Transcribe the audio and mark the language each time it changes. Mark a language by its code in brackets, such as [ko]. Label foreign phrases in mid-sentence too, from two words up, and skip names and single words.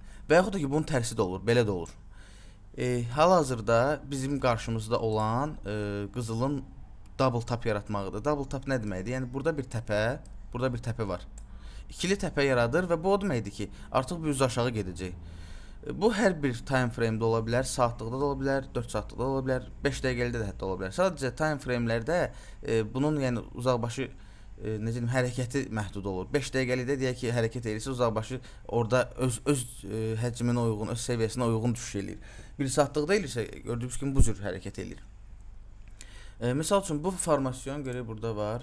[az] Və yaxud da ki, bunun tərsi də olur, belə də olur. Hal-hazırda bizim qarşımızda olan qızılın [en] double tap [az] yaratmağıdır. [en] Double tap [az] nə deməkdir? Yəni burada bir təpə var. İkili təpə yaradır və bu o deməkdir ki, artıq bir üz aşağı gedəcək. Bu hər bir [en] time frame- [az] də ola bilər, saatlıqda da ola bilər, 4 saatlıqda da ola bilər, 5 dəqiqəlikdə də hətta ola bilər. Sadəcə [en] time frame- [az] lərdə bunun yəni uzaqbaşı necə deyim, hərəkəti məhdud olur. 5 dəqiqəlikdə deyək ki, hərəkət edirsə, uzaqbaşı orada öz həcminə uyğun, öz səviyyəsinə uyğun düşüş eləyir. 1 saatlıqda elirsə, gördüyünüz kimi bu cür hərəkət eləyir. Misal üçün bu formasyon görək burada var.